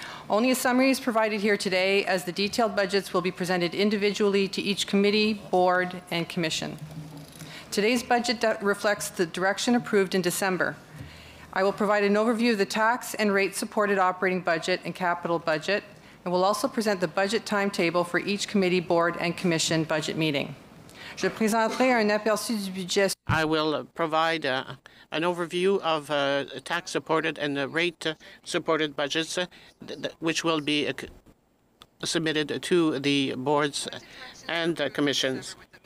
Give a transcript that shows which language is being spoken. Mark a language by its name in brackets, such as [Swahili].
[English] Only a summary is provided here today, as the detailed budgets will be presented individually to each committee, board, and commission. Today's budget reflects the direction approved in December. I will provide an overview of the tax and rate-supported operating budget and capital budget, and will also present the budget timetable for each committee, board, and commission budget meeting. [French] Je présenterai un aperçu du budget. [English] I will provide an overview of tax-supported and rate-supported budgets, which will be submitted to the boards and commissions.